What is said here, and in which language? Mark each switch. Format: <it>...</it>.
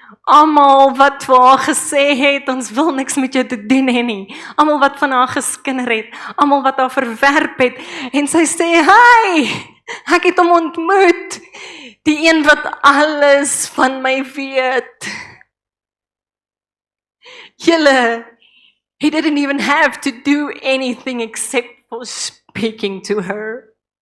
<af>Almal wat vir haar gesê het, ons wil niks met jou te doen hê nie. Almal wat van haar geskinder het, almal wat haar verwerp het. En sy sê, hey, ek het hom ontmoet. Die een wat alles van my weet.</af> <en>Julle, he didn't even have to do anything except for speaking to her.</en>